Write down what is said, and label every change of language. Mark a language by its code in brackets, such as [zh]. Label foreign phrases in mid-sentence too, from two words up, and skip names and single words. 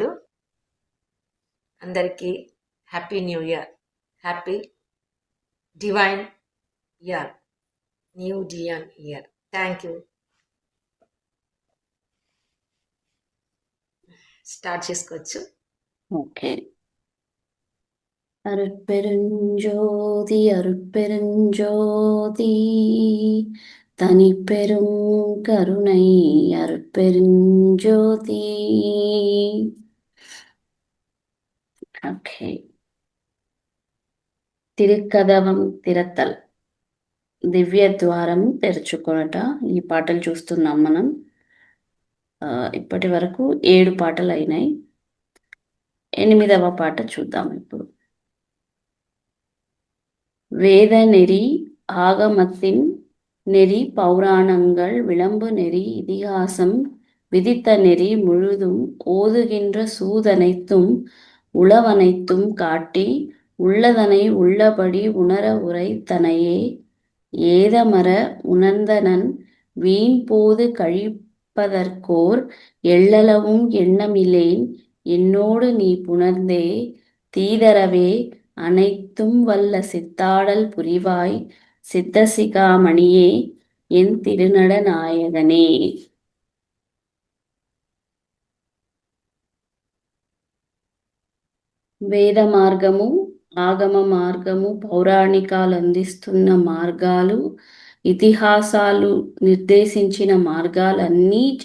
[en] అందరికీ Happy New Year. Happy divine year. New divine year. Thank you. [te] స్టార్ట్ చేసుకోవచ్చు. ఓకే. [ta] அருட்பெருஞ்சோதி அருட்பெருஞ்சோதி தனிப்பெரும் கருணை அருட்பெருஞ்சோதி. [te] ఓకే. తిరుక్కదవం తిరతల్ దివ్య ద్వారం తెరుచుకొనట. ఈ పాటలు చూస్తున్నాం మనం. ఇప్పటి వరకు 7 పాటలు అయినాయి. 8వ పాట చూద్దాం ఇప్పుడు. [ta] வேத நெறி ஆகமத்தின் நெறி பௌராணங்கள் விளம்பு நெறி இதிகாசம் விதித்த நெறி முழுதும் ஓதுகின்ற சூதனைத்தும் உளவனைத்தும் காட்டி உள்ளதனை உள்ளபடி உணர உரைத்தனையே ஏதமர உணர்ந்தனன் வீண் போது கழிப்பதற்கோர் எள்ளளவும் எண்ணமில்லேன் என்னோடு நீ புணர்ந்தே தீதரவே அனைத்தும் வல்ல சித்தாடல் புரிவாய் சித்தசிகாமணியே என் திருநட நாயகனே. [te] వేద మార్గము ఆగమ మార్గము పౌరాణికాలు అందిస్తున్న మార్గాలు ఇతిహాసాలు నిర్దేశించిన మార్గాలన్నీ